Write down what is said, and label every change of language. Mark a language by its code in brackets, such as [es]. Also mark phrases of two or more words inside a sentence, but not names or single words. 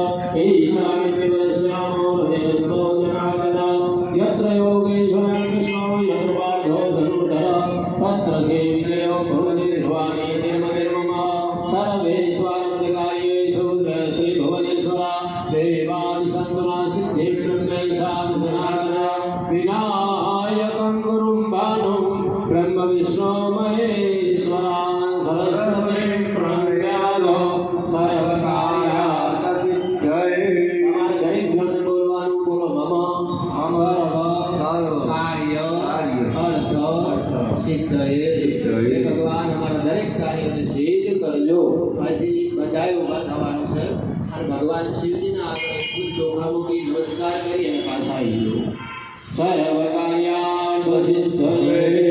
[sa] ईशान्य वश्यामो हृदयस्थो जनार्दन यत्र योगेश्वर कृष्णो यत्र पार्थो धनुर्धर तत्र सेवितयो भवति ध्रुवाणि निर्मनिर्मम सर्वेश्वरमृतकार्येषु श्री भुवनेश्वर देवादिसन्तुना सिद्धि ब्रह्मेशां जनार्दन विनायकं गुरुं भानुं ब्रह्म विष्णु महेश्वरां सरस्वतीं प्रणम्यामो [gu] सर्वकार्यार्थसिद्धये તમારે દરેક જણને બોલવાનું બોલો [sa] मम सर्व कार्य अर्थ सिद्धये [gu] ભગવાન અમારા દરેક કાર્યને સિદ્ધ કરજો આજે બધાએ ઊભા થવાનું છે અને ભગવાન શિવજીના આપણે ફૂલ ચોખા મૂકી નમસ્કાર કરી અને પાછા આવી જજો [sa] सर्व कार्यार्थ सिद्धये